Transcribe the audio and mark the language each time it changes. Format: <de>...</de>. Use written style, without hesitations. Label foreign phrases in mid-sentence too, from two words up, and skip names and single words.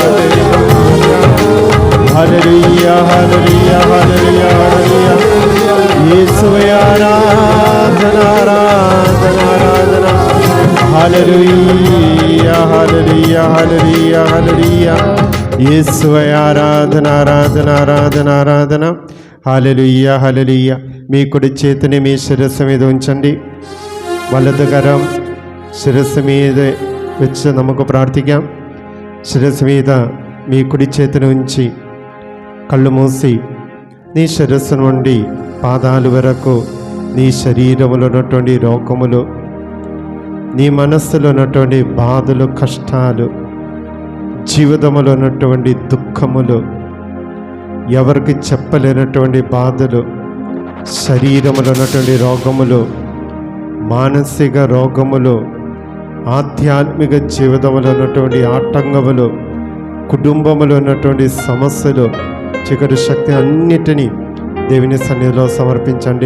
<te>హల్లెలూయా హల్లెలూయా హల్లెలూయా హల్లెలూయా యేసువే ఆరాధన ఆరాధన ఆరాధన హల్లెలూయా హల్లెలూయా హల్లెలూయా హల్లెలూయా యేసువే ఆరాధన ఆరాధన ఆరాధన ఆరాధన హల్లెలూయా హల్లెలూయా మీ కుడి చేతిని మీ శిరస్సు మీద ఉంచండి</te> <ml>വലതു കരം ശിരസ്സ് മീതെ വെച്ച് നമുക്ക് പ്രാർത്ഥിക്കാം</ml> <te>శిరస్సు మీద మీ కుడి చేతిని ఉంచి కళ్ళు మూసి నీ శిరస్సు నుండి పాదాలు వరకు నీ శరీరంలో ఉన్నటువంటి రోగములు నీ మనస్సులో ఉన్నటువంటి బాధలు కష్టాలు జీవితంలో ఉన్నటువంటి దుఃఖములు ఎవరికి చెప్పలేనటువంటి బాధలు శరీరంలో ఉన్నటువంటి రోగములు మానసిక రోగములు ఆధ్యాత్మిక జీవితంలో ఉన్నటువంటి ఆటంకములు కుటుంబంలో ఉన్నటువంటి సమస్యలు చీకటి శక్తి అన్నిటినీ దేవుని సన్నిధిలో సమర్పించండి.</te>